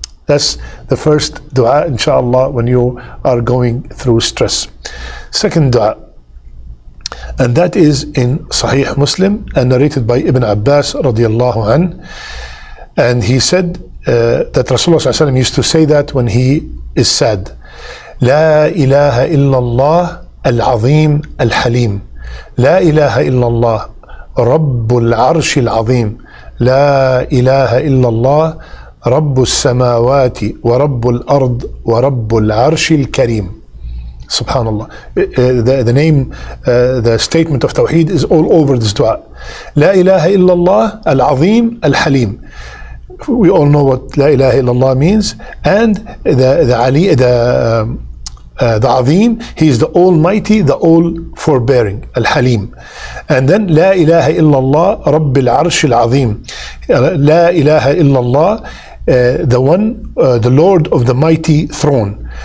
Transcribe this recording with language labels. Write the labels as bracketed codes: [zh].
[en] That's the first dua, inshallah, when you are going through stress. Second dua, and that is in Sahih Muslim and narrated by Ibn Abbas radiyallahu an. And he said that Rasulullah sallallahu alayhi wa sallam used to say that when he is sad. [ar] لا إله إلا الله العظيم الحليم لا إله إلا الله رب العرش العظيم لا إله إلا الله رب السماوات ورب الأرض ورب العرش الكريم. [en] Subhanallah. The name, the statement of Tawḥīd is all over this dua. [ar] لا إله إلا الله العظيم الحليم. [en] We all know what La ilaha illallah means, and the Azim, He is the Almighty, the All-Forbearing, Al-Halim. And then [ar] La ilaha illallah Rabbil Arsh Al-Azim. La ilaha illallah, [en] the one, the Lord of the Mighty Throne.